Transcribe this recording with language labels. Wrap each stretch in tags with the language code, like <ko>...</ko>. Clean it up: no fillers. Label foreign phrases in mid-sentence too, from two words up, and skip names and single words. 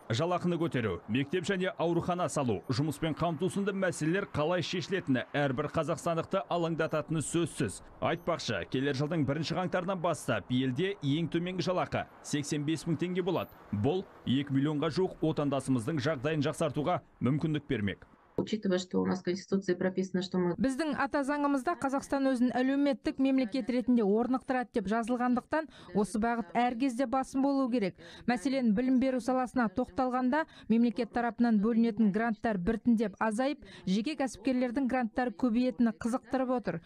<kk>Жалақыны көтеру, мектеп және аурухана салу, жұмыспен қамту сынды мәселелер қалай шешілетіні әрбір қазақстандықты алаңдататыны сөзсіз. Айтпақшы, келер жылдың 1 қаңтарынан бастап елде ең төменгі жалақы 85 мың теңге болады. Бұл 2 миллионға жуық отандасымыздың жағдайын жақсартуға мүмкіндік бермек.</kk> <ru>Учитывая, что у нас в Конституции прописано, что мы...</ru> <kk>Біздің ата заңымызда Қазақстан өзін әлеуметтік мемлекет ретінде орнықтырады деп жазылғандықтан, осы бағыт әр кезде басым болу керек. Мәселен, білім беру саласына тоқталғанда, мемлекет тарапынан бөлінетін гранттар біртіндеп азайып, жеке кәсіпкерлердің гранттары көбейетіні қызықтырып отыр.</kk>